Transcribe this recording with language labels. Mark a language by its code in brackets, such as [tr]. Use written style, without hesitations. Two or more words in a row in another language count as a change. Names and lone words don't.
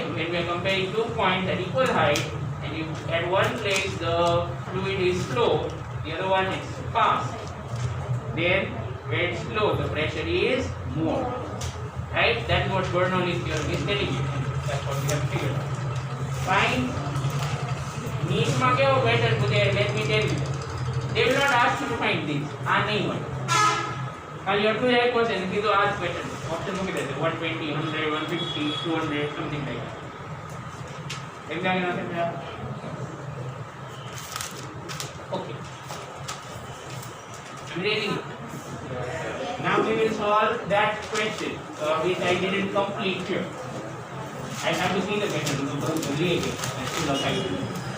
[en] When we are comparing 2 points at equal height, and if at one place the fluid is slow, the other one is fast, then where it's slow, the pressure is more. Right? That's what Bernoulli's theorem is telling you. That's what we have figured out. [gu] Fine. Need માં કેવો pattern પૂછે, [en] let me tell you. They will not ask you to find this. [gu] આ નહીં હોય. ખાલી એટલું જ આપ્યું છે ને કીધું આ જ પેટર્ન. ઓપ્શન મૂકી દેશે 120, 100, 150, 200, [en] something like that. [gu] સમજાય ના સમજાય? [en] Okay. I'm reading it. Now we will solve that question which I didn't complete here. I have to see the pattern because the lay again. I still not have to.